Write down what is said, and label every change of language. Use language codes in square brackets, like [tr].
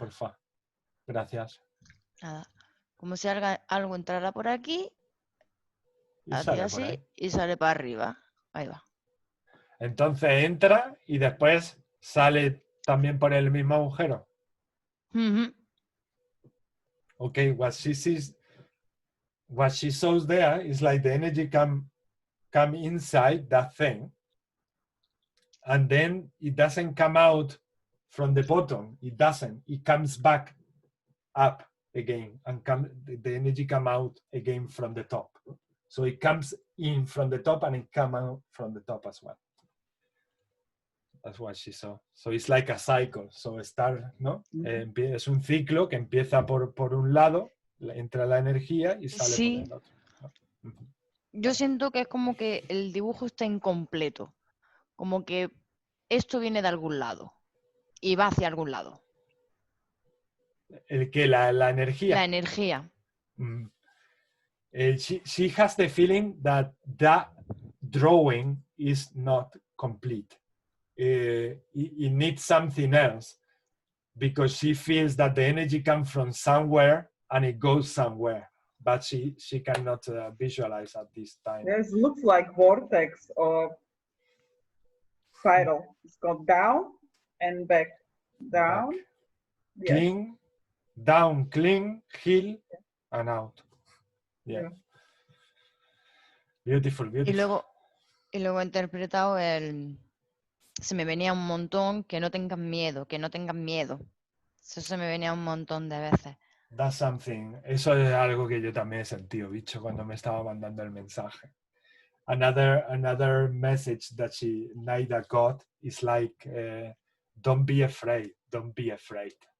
[es] Porfa. Gracias. Nada. Como si algo entrara por aquí. Hace así y sale para arriba. Ahí va. Entonces entra y después sale también por el mismo agujero. [en] Okay, what she shows there is like the energy come inside that thing, and then it doesn't come out from the bottom. It doesn't. It comes back up again, and the energy come out again from the top. So it comes in from the top and it comes out from the top as well. That's what she saw. [es] So it's like a cycle. So ¿no? Es un ciclo que empieza por un lado entra la energía y sale Sí. por el otro. ¿No? Ujú. Yo siento que es como que el dibujo está incompleto. Como que esto viene de algún lado y va hacia algún lado. ¿El qué? ¿La energía? La energía. Mm. [en] She has the feeling that that drawing is not complete. It needs something else because she feels that the energy comes from somewhere and it goes somewhere, but she cannot visualize at this time. This looks like vortex or spiral. It's gone down and back. Down. Back. Yes. Clean, down, clean, heel, and out. Yeah. Yeah. Beautiful, [es] Y [en] beautiful. [es] luego he interpretado el... Se me venía un montón, que no tengan miedo, que no tengan miedo. Eso se me venía un montón de veces. [en] That's something. [es] Eso es algo que yo también he sentido, bicho, cuando me estaba mandando el mensaje. [en] Another message that Naida got is like, don't be afraid, don't be afraid.